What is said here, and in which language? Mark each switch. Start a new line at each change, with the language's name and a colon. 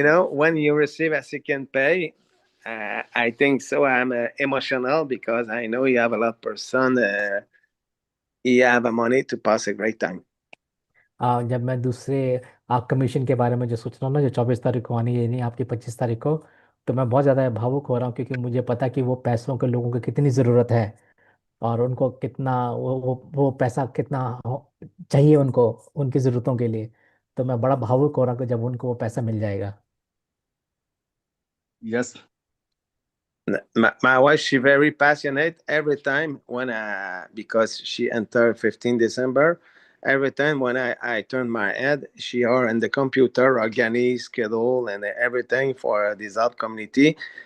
English: When you receive a second pay, I think so. I'm emotional because I know you have a lot of person. You have money to pass a great time.
Hindi: जब मैं दूसरे commission के बारे में जो सोच रहा हूँ ना, जो 24 तारीख को आनी है, नहीं आपकी 25 तारीख को, तो मैं बहुत ज़्यादा भावुक हो रहा हूँ, क्योंकि मुझे पता कि वो पैसों के लोगों को कितनी ज़रूरत है, और उनको कितना वो पैसा कितना चाहिए उनको, उनकी ज़रूरतों के लिए। तो मैं बड़ा भावुक हो रहा हूँ कि जब उनको वो पैसा मिल जाएगा।
English: Yes. My wife, she very passionate every time because she entered 15 December. Every time when I turn my head, she are in the computer, organize, schedule, and everything for this out community.